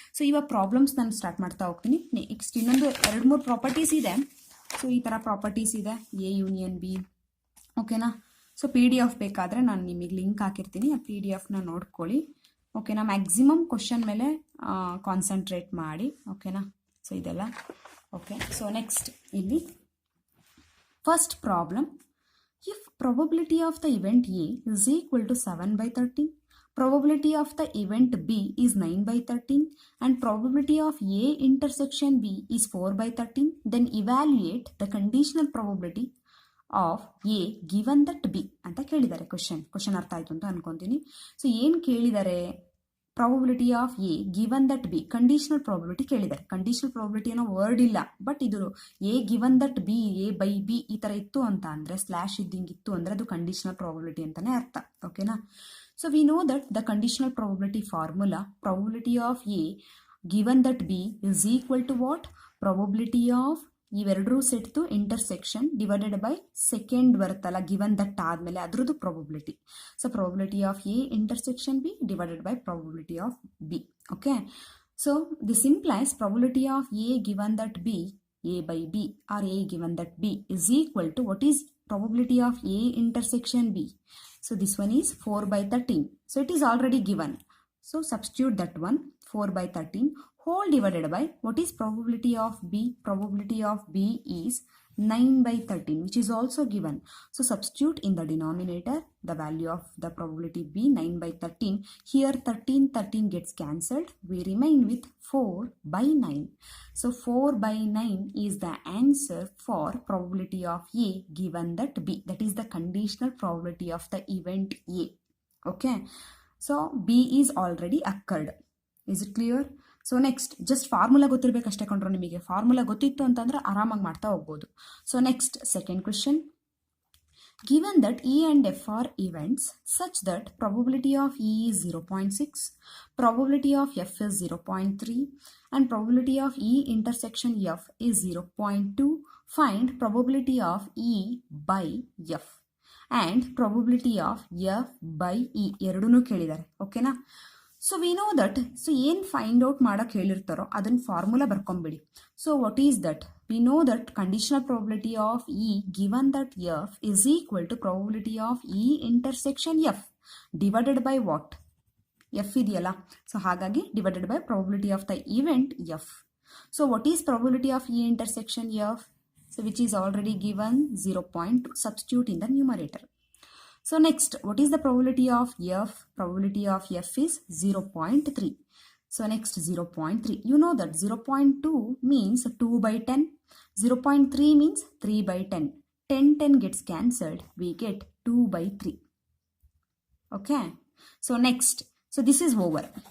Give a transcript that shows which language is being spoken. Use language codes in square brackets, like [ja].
[kn] So ಇವಾಗ problems ನಾನು start ಮಾಡ್ತಾ ಹೋಗ್ತೀನಿ. ನೆಕ್ಸ್ಟ್ ಇನ್ನೊಂದು 2-3 ಪ್ರಾಪರ್ಟೀಸ್ ಇದೆ. ಸೊ ಈ ಥರ ಪ್ರಾಪರ್ಟೀಸ್ ಇದೆ, ಎ ಯೂನಿಯನ್ ಬಿ. ಓಕೆನಾ. ಸೊ PDF ಬೇಕಾದರೆ ನಾನು ನಿಮಗೆ ಲಿಂಕ್ ಹಾಕಿರ್ತೀನಿ, ಆ PDFನ ನೋಡ್ಕೊಳ್ಳಿ. ಓಕೆನಾ. ಮ್ಯಾಕ್ಸಿಮಮ್ ಕ್ವಶನ್ ಮೇಲೆ ಕಾನ್ಸಂಟ್ರೇಟ್ ಮಾಡಿ. ಓಕೆನಾ. ಸೊ ಇದೆಲ್ಲ ಓಕೆ. [en] so next ಇಲ್ಲಿ first problem, if probability of the event A is equal to 7/13, probability of the event B is 9/13 and probability of A intersection B is 4/13, then evaluate the conditional probability of A given that B [kn] ಅಂತ ಕೇಳಿದ್ದಾರೆ. Question ಅರ್ಥ ಆಯಿತು ಅಂತ ಅನ್ಕೊಂತೀನಿ. So ಏನು ಕೇಳಿದ್ದಾರೆ, [en] Probability of A given that B, conditional probability ಕೇಳಿದ್ದಾರೆ. [kn] Conditional probability ಅನ್ನೋ ವರ್ಡ್ ಇಲ್ಲ, ಬಟ್ ಇದು A given that be, A by B ಈ ಥರ ಇತ್ತು ಅಂತ ಅಂದರೆ, ಸ್ಲ್ಯಾಶ್ ಇದ್ದಂಗಿತ್ತು ಅಂದರೆ ಅದು ಕಂಡೀಷನಲ್ ಪ್ರಾಬಬಿಲಿಟಿ ಅಂತಲೇ ಅರ್ಥ. ಓಕೆನಾ. [en] so we know that the conditional probability formula, probability of A given that B is equal to what, probability of [kn] ಇವೆರಡರೂ ಸೆಟ್ದು [en] intersection divided by second [kn] ಬರುತ್ತಲ್ಲ ಗಿವನ್ ದಟ್ ಆದಮೇಲೆ ಅದ್ರದ್ದು probability. [en] So probability of A intersection B divided by probability of B. Okay. So this implies probability of A given that B, A by B or A given that B is equal to what is probability of A intersection B. So this one is 4/13. So it is already given. So substitute that one, 4/13 whole divided by what is probability of B. Probability of B is 9 by 13, which is also given. So substitute in the denominator the value of the probability B, 9 by 13. Here 13 gets cancelled. We remain with 4 by 9. So 4 by 9 is the answer for probability of A given that B. That is the conditional probability of the event A. Okay. So B is already occurred. Is it clear? [kn] So next just formula ಗೊತ್ತಿರಬೇಕಷ್ಟೇ ಕಂಡ್ರು ನಿಮಗೆ. Formula ಗೊತ್ತಿತ್ತು ಅಂತಂದ್ರೆ ಆರಾಮಾಗಿ ಮಾಡ್ತಾ ಹೋಗ್ಬೋದು. [en] So next second question. Given that E and F are events such that probability of E is 0.6, probability of F is 0.3 and probability of E intersection F is 0.2, find probability of E by F and probability of F by E. [kn] ಎರಡನ್ನೂ ಕೇಳಿದ್ದಾರೆ. ಓಕೆನಾ? So we know that, so ಏನು find out ಮಾಡೋಕ್ಕೆ ಹೇಳಿರ್ತಾರೋ ಅದನ್ನು formula ಬರ್ಕೊಂಬಿಡಿ. [en] So what is that? We know that conditional probability of E given that F is equal to probability of E intersection F divided by what? [kn] F ಇದೆಯಲ್ಲ, so ಹಾಗಾಗಿ [en] Divided by probability of the event F. So what is probability of E intersection F? So which is already given 0.2. Substitute in the numerator. So next, what is the probability of F? Probability of F is 0.3. So next 0.3. You know that 0.2 means 2 by 10. 0.3 means 3 by 10. 10 gets cancelled. We get 2 by 3. Okay. So next. So this is over.